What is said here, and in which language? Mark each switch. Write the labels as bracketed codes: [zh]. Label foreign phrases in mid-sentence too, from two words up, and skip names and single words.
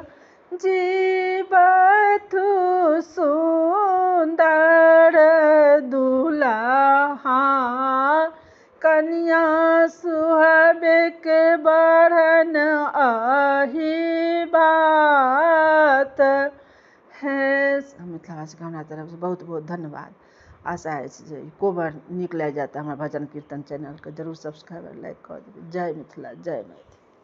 [mai] जीवथु सुंदर दुल्हा कन्या सुहावे के बढ़न अही बात है। मिथिलावासी के हमरा तरफ से बहुत बहुत धन्यवाद। आशा अछि जे कोबर नीक लागि जायत। हमर भजन कीर्तन चैनल के जरूर [en] subscribe like [mai] कऽ देबै। जय मिथिला, जय मैथिली।